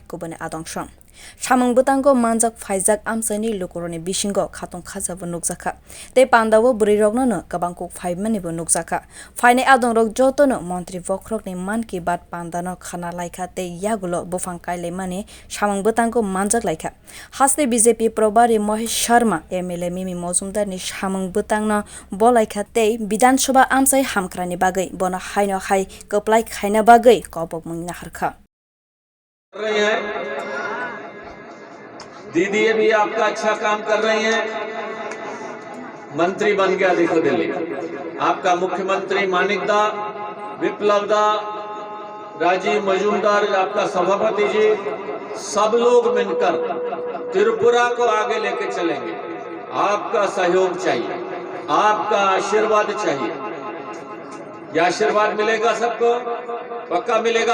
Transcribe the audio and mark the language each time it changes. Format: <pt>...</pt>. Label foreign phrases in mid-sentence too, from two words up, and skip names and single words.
<trp>kubane adongsham Samung Butango Manjak Faizak Amsaini Lukuroni Bishingo Khatung Khajabu Nukjaka te Pandawo Burirogno no Kabangkuk 5 manibu Nukjaka Faine Adongrok Jotono Montri Vokrokni Man Ki Baat Pandano Khana Laika te Yagulo Bufangkaile Mane Samung Butango Manjak Laika Haste BJP Probari Mahesh Sharma MLA Mimi Mozumdar ni Samung Butangno Bolaika te Bidhan Sabha Amsai Hamkrani Bagai Bona Haino Hai Koplai Khaina Bagai Kobok Mungna Harkha</trp> <hi>दीदी ये भी आपका अच्छा काम कर रही हैं। मंत्री बन गया देखो दिल्ली आपका मुख्यमंत्री मानिक दा विप्लव दा राजीव मजूमदार आपका सभापति जी सब लोग मिलकर त्रिपुरा को आगे लेके चलेंगे। आपका सहयोग चाहिए, आपका आशीर्वाद चाहिए। यह आशीर्वाद मिलेगा सबको, पक्का मिलेगा।</hi>